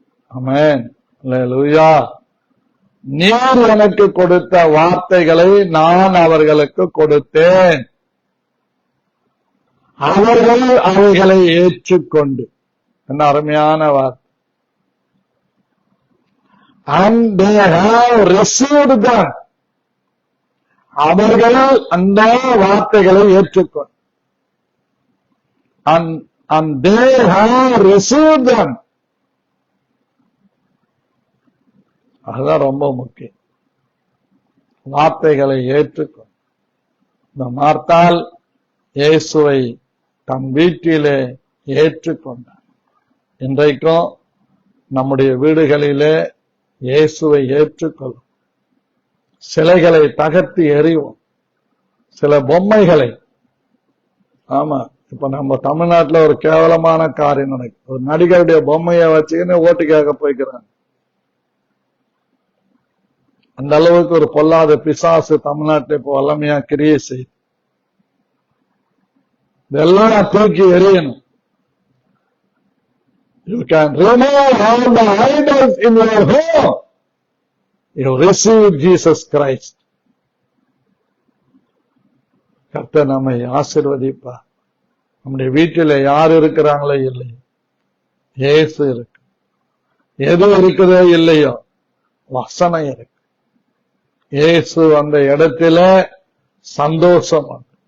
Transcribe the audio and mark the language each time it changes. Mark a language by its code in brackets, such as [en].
[ta] ஆமென், அல்லேலூயா. நீர் எனக்கு கொடுத்த வார்த்தைகளை நான் அவர்களுக்கு கொடுத்தேன், அவர்கள் அவைகளை ஏற்றுக்கொண்டு. என்ன அருமையான வார்த்தை. [en] And they have received them. [ta] அவர்கள் அந்த வார்த்தைகளை ஏற்றுக்கொண்டு. [en] And they have received them. [ta] அதுதான் ரொம்ப முக்கியம். வார்த்தைகளை ஏற்றுக்கொண்டு. இந்த மார்த்தாள் இயேசுவை தன் வீட்டிலே ஏற்றுக்கொண்டார். இன்றைக்கும் நம்முடைய வீடுகளிலே இயேசுவை ஏற்றுக்கொள்ளும். சிலைகளை தகர்த்து எறிவோம், சில பொம்மைகளை. ஆமா, இப்ப நம்ம தமிழ்நாட்டுல ஒரு கேவலமான காரியம் நடக்குது. ஒரு நடிகருடைய பொம்மையை வச்சுக்கின்னு ஓட்டு கேட்க போய்க்கிறாங்க. அந்த அளவுக்கு ஒரு பொல்லாத பிசாசு தமிழ்நாட்டில் இப்போ வல்லமையா கிரியை செய்யுது. இதெல்லாம் தூக்கி எறியணும். [en] You can remove all the idols in your home. You receive Jesus Christ. [ta] கர்த்தர் நம்மை ஆசீர்வதிப்பார். நம்முடைய வீட்டில யார் இருக்கிறாங்களோ இல்லையோ, இயேசு இருக்கு. எது இருக்குதோ இல்லையோ, வசனம் இருக்கு. இயேசு அந்த இடத்துல சந்தோஷம்.